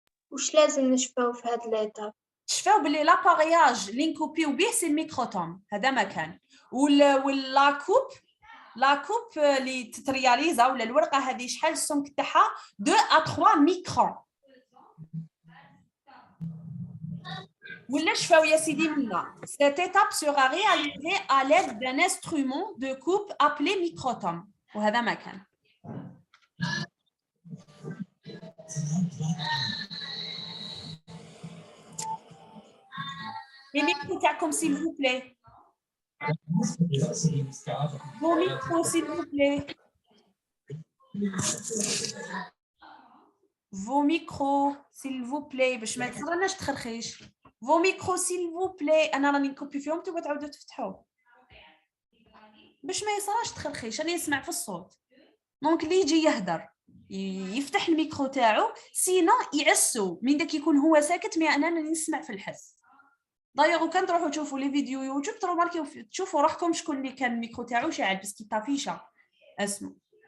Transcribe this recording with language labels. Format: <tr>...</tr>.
<ar>واش لازم نشفاو في هاد ليطاب؟ تشفاو باللي لابارياج اللي نكوبيو به سي الميكروتوم، هذا مكان. ولا كوب اللي تترياليزا ولا الورقه هذه شحال السمك تاعها 2 à 3 ميكرون. ولا شفاو يا سيدي منا.</ar> <fr>Cette étape sera réalisée à l'aide d'un instrument de coupe appelé microtom.</fr> <ar>وهذا مكان.</ar> <fr>Les micros تاعكم s'il vous plaît. Vos micros s'il vous plaît. Vos micros s'il vous plaît</fr> <ar>باش ما تصرناش تخرخيش.</ar> <fr>Vos micros s'il vous plaît.</fr> <ar>انا راني نكوبي فيهم نتوما تعاودوا تفتحوه باش ما يصراش تخرخيش. انا نسمع في الصوت. دونك اللي يجي يهدر يفتح الميكرو تاعو، سينا يعسو من داك يكون هو ساكت، مي انا نسمع في الحس. دايوغ كان تروحوا تشوفوا لي فيديو يوتيوب تروماركيو تشوفوا روحكم شكون اللي كان الميكرو تاعو شاعل باسكو طافيشه اسمو.</ar>